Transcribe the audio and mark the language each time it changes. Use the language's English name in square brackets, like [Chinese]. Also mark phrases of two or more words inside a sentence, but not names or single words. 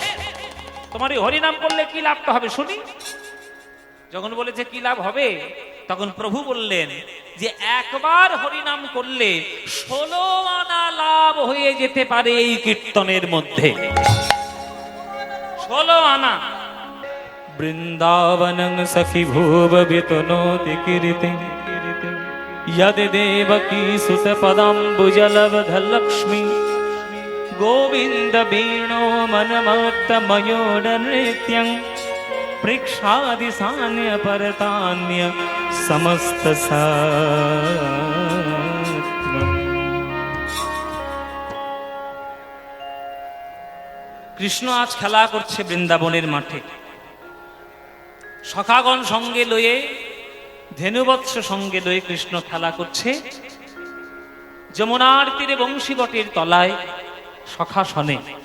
[Bangla] তোমার এই হরিনাম করলে কি লাভটা হবে শুনি? যখন বলেছে কি লাভ হবে, তখন প্রভু বললেন যে একবার হরিনাম করলে 16 আনা লাভ হয়ে যেতে পারে এই কীর্তনের মধ্যে। [Sanskrit] 16 আনা। বৃন্দাবনং সখী ভুব বিতনোতি কীর্তি, यद देवकी सुत पदाम्बुजलवध लक्ष्मी, गोविंद वीणो मनमत्त मयूर नृत्यं, पृक्षादि सान्य परतान्य समस्त सात्मम्। [Bangla] কৃষ্ণ আজ খেলা করছে বৃন্দাবনের মাঠে। সখাগণ সঙ্গে লয়ে, ধেনুবৎস সঙ্গে লয়ে কৃষ্ণ খেলা করছে। যমুনার তীরে বংশীবটের তলায় সখাসনে।